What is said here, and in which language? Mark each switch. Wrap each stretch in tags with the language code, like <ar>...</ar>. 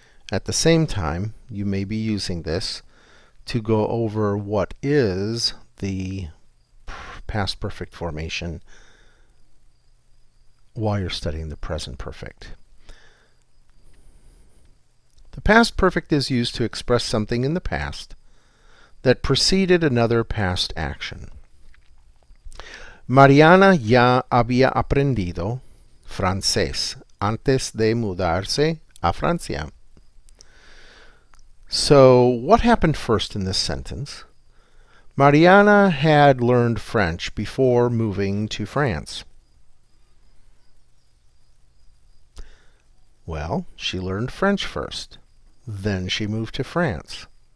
<en>At the same time, you may be using this to go over what is the past perfect formation while you're studying the present perfect. The past perfect is used to express something in the past that preceded another past action.</en> <es>Mariana ya había aprendido francés antes de mudarse a Francia.</es> <en>So, what happened first in this sentence? Mariana had learned French before moving to France. Well, she learned French first. Then she moved to France.</en>